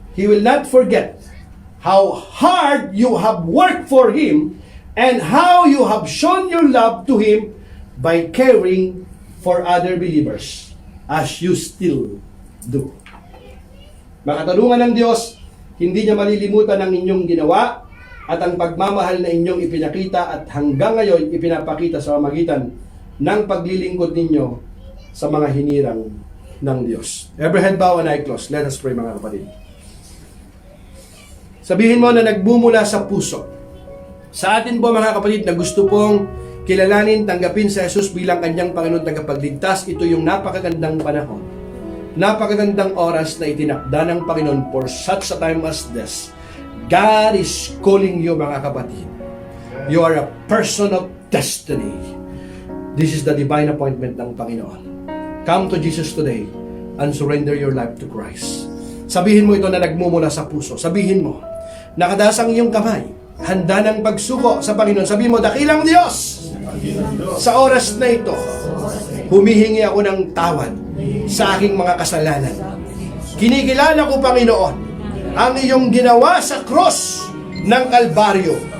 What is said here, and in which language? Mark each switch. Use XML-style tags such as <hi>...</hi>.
<en>He will not forget how hard you have worked for Him and how you have shown your love to Him by caring for other believers as you still do.</en> <tl>Makatanungan ng Diyos, hindi niya malilimutan ang inyong ginawa at ang pagmamahal na inyong ipinakita at hanggang ngayon ipinapakita sa pamamagitan ng paglilingkod ninyo sa mga hinirang ng Diyos.</tl> <en>Every head bow and eye closed. Let us pray, mga kapatid.</en> <tl>Sabihin mo na nagbumula sa puso. Sa atin po, mga kapatid, na gusto pong kilalanin, tanggapin sa Jesus bilang kanyang Panginoon tagapagligtas, ito yung napakagandang panahon. Napakagandang oras na itinakda ng Panginoon</tl> <en>for such a time as this. God is calling you, mga kapatid. You are a person of destiny. This is the divine appointment ng Panginoon. Come to Jesus today and surrender your life to Christ.</en> <tl>Sabihin mo ito na nagmumula sa puso. Sabihin mo, nakataas ang iyong kamay, handa ng pagsuko sa Panginoon. Sabihin mo, dakilang Diyos, sa oras na ito, humihingi ako ng tawad sa aking mga kasalanan. Kinikilala ko, Panginoon, ang iyong ginawa sa cross ng Kalbaryo.</tl>